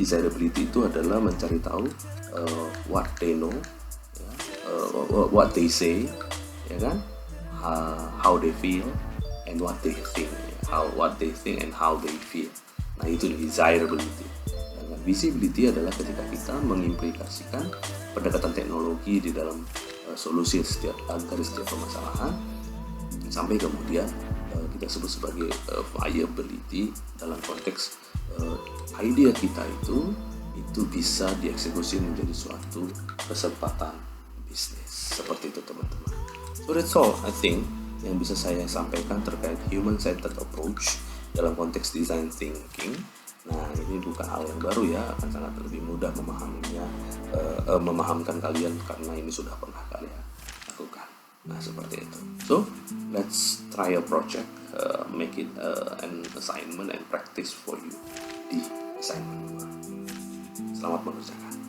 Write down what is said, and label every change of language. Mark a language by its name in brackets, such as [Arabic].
[English] Desirability [Indonesian] itu adalah mencari tahu [English] what they know, ya, what they say, ya kan, how they feel, and what they think, what they think and how they feel. [Indonesian] Nah itu desirability. Dan visibility adalah ketika kita mengimplikasikan pendekatan teknologi di dalam solusi dari setiap permasalahan sampai kemudian kita sebut sebagai viability dalam konteks idea kita itu bisa dieksekusi menjadi suatu kesempatan bisnis. Seperti itu teman-teman. [English] So that's all I think [Indonesian] yang bisa saya sampaikan terkait human-centered approach dalam konteks design thinking. Nah ini bukan hal yang baru ya, akan sangat lebih mudah memahaminya, memahamkan kalian karena ini sudah pernah kalian lakukan. Nah seperti itu. [English] So let's try a project, make it an assignment and practice for you di assignment 2. [Indonesian] Selamat mengerjakan.